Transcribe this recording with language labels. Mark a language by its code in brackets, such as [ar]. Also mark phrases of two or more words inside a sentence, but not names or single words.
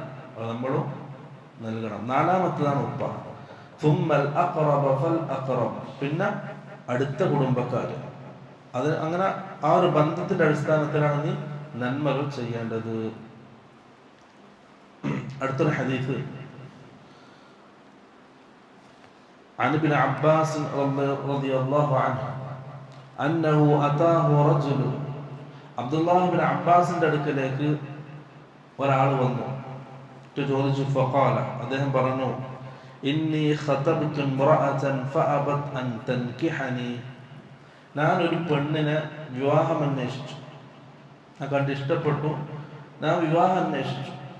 [ml] അത് നമ്മളും നൽകണം. 4മത്തേതാണ് ഉപ്പ. [ar] ثم الأقرب فالأقرب, [ml] പിന്നെ അടുത്ത കുടുംബക്കാർ. അത് അങ്ങനെ ആ ഒരു ബന്ധത്തിന്റെ അടിസ്ഥാനത്തിലാണ് നീ നന്മകൾ ചെയ്യേണ്ടത്. അടുത്തൊരു ഹദീസ്, [ar] عن ابن عباس رضي الله عنه أنه أتاه رجل. [ml] അബ്ദുല്ലാഹ് ഇബ്നു അബ്ബാസിന്റെ അടുക്കലേക്ക് ഒരാൾ വന്നു, ചോദിച്ചു. [ar] ഫഖാല, [ml] അദ്ദേഹം പറഞ്ഞു, [ar] إني خطبت امرأة فأبت أن تنكحني. [ml] ഞാൻ ഒരു പെണ്ണിനെ വിവാഹം അന്വേഷിച്ചു, ഞാൻ കണ്ട് ഇഷ്ടപ്പെട്ടു, ഞാൻ വിവാഹം അന്വേഷിച്ചു.